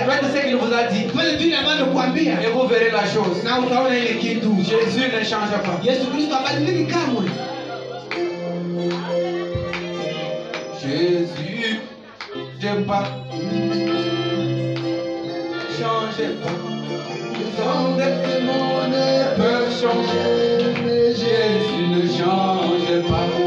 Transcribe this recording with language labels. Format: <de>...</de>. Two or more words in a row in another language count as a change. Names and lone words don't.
<fr>Faites ce qu'il vous a dit.</fr> <sw>Fanye tu ile ambayo alikuambia</sw> <fr>Et vous verrez la chose.</fr> <sw>na utaona ile kitu.</sw> <fr>Jésus ne change pas.</fr> <sw>Yesu Kristo habadiliki kamwe.</sw> <fr>Jésus, j'aime pas. Changez pas. Les hommes de ce monde peuvent changer, mais Jésus ne change pas.</fr>